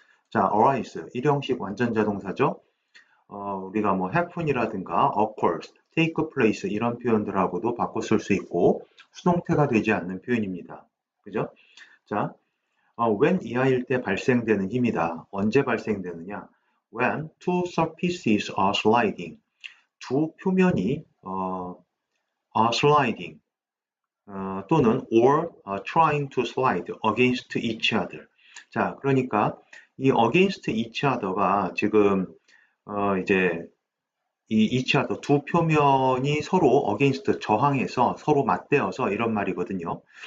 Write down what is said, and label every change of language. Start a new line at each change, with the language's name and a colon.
Korean: 자, arise 일형식 완전자동사죠. 우리가 뭐 happen이라든가 occurs, take place 이런 표현들하고도 바꿔 쓸 수 있고 수동태가 되지 않는 표현입니다. 그죠? 자, when 이하일 때 발생되는 힘이다. 언제 발생되느냐?
English: When two surfaces are sliding.
Korean: 두 표면이
English: are sliding
Korean: 또는
English: or trying to slide against each other.
Korean: 자, 그러니까 이
English: against each other
Korean: 가 지금 이제 이 each other 두 표면이 서로 against 저항해서 서로 맞대어서 이런 말이거든요.